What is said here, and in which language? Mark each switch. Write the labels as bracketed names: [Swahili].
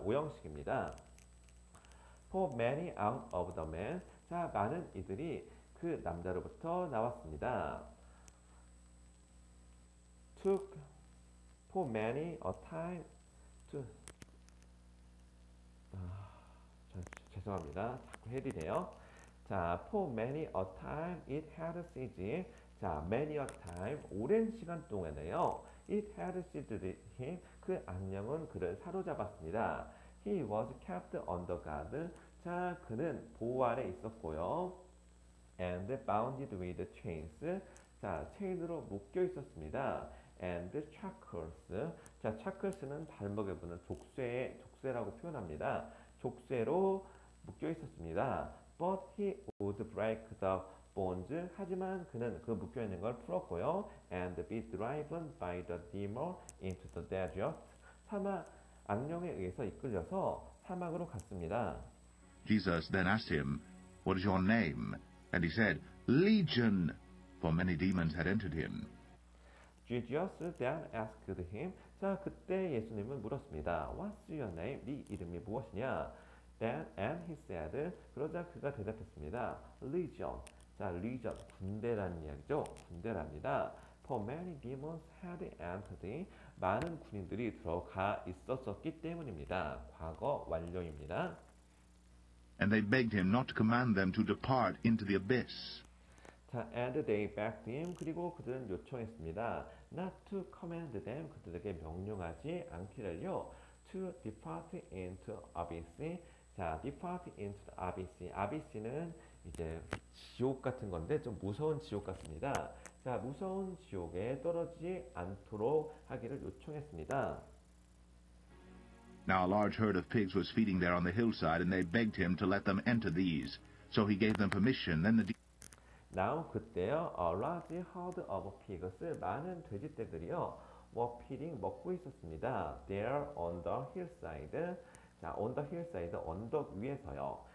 [Korean] 오형식입니다. [English] For many out of the man [Korean] 자 많은 이들이 그 남자로부터 나왔습니다. [English] Took for many a time to [Korean] 죄송합니다. 자꾸 해리네요. [English] 자, for many a time it had seized 자, many a time [Korean] 오랜 시간 동안에요. [English] It had seized him [Korean] 그 악령은 그를 사로잡았습니다. [English] He was kept under guard [Korean] 자, 그는 보호 아래 있었고요. [English] And bounded with chains [Korean] 자, 체인으로 묶여 있었습니다. [English] And shackles [Korean] 자, shackles는 발목에 부는 족쇄라고 표현합니다. 족쇄로 묶여 있었습니다. [English] But he would break the bones. [Korean] 하지만 그는 그 묶여 있는 걸 풀었고요. [English] And be driven by the demon into the desert. [Korean] 악령에 의해서 이끌려서 사막으로 갔습니다. [English] Jesus then asked him, "What is your name?" And he said, "Legion," for many demons had entered him. Jesus then asked him. [Korean] 자, 그때 예수님은 물었습니다. [English] What's your name? [Korean] 네 이름이 무엇이냐? [English] Then and he said. [Korean] 그러자 그가 대답했습니다. [English] Legion. [Korean] 자, legion 군대라는 이야기죠. 군대랍니다. [English] For many demons had entered. [Korean] 많은 군인들이 들어가 있었기 때문입니다. 과거 완료입니다. [English] And they begged him not to command them to depart into the abyss. 자, and they begged him. [Korean] 그리고 그들은 요청했습니다. [English] Not to command them. [Korean] 그들에게 명령하지 않기를요. [English] To depart into abyss. 자, depart into the abyss. [Korean] abyss는 이제 지옥 같은 건데 좀 무서운 지옥 같습니다. 자, 무서운 지옥에 떨어지지 않도록 하기를 요청했습니다. [English] Now a large herd of pigs was feeding there on the hillside, and they begged him to let them enter these. So he gave them permission. Then the Now [Korean] 그때요, [English] a large herd of pigs, [Korean] 많은 돼지떼들이요, [English] were feeding, [Korean] 먹고 있었습니다. [English] There on the hillside, 자, on the hillside, [Korean] 언덕 위에서요.